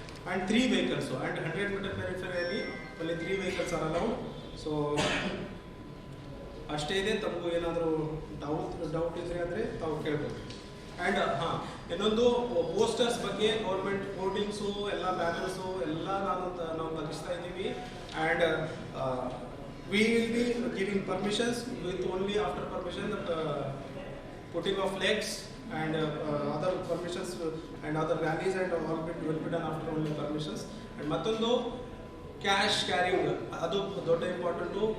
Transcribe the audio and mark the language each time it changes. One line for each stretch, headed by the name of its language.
English: And 3 vehicles, so and 100 meter periphery only 3 vehicles are allowed.
Kannada: So ಅಷ್ಟೇ ಇದೆ. ತಮಗೂ ಏನಾದರೂ ಡೌಟ್ ಇದ್ರೆ ಅಂದರೆ ತಾವು ಕೇಳ್ಬೋದು. ಆ್ಯಂಡ್ ಇನ್ನೊಂದು ಪೋಸ್ಟರ್ಸ್ ಬಗ್ಗೆ ಗೌರ್ಮೆಂಟ್ ಹೋರ್ಡಿಂಗ್ಸು ಎಲ್ಲ ಬ್ಯಾನರ್ಸು ಎಲ್ಲ ನಾವು ತಗಿಸ್ತಾ ಇದ್ದೀವಿ.
English: And we will be giving permissions with only after permission putting of flex and other permissions and other rallies and all will be done after only permissions.
Kannada: And mattondu
English: cash carrying
Kannada: adu dodda important.